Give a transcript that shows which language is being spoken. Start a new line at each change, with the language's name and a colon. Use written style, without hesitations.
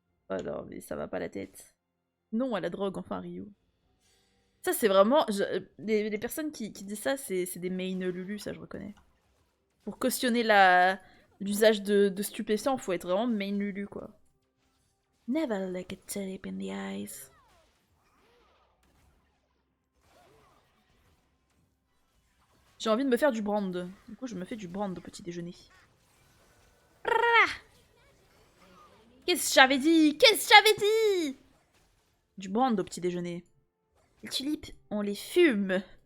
French: Oh non, mais ça va pas la tête. Non à la drogue, enfin, Ryu. Ça, c'est vraiment... les personnes qui disent ça, c'est des main Lulu, ça, je reconnais. Pour cautionner l'usage de stupéfiants, faut être vraiment main Lulu, quoi.
English: Never look a tulip in the eyes.
French: J'ai envie de me faire du brand. Du coup, je me fais du brand au petit déjeuner. Qu'est-ce que j'avais dit? Qu'est-ce que j'avais dit? Du brand au petit déjeuner. Les tulipes, on les fume.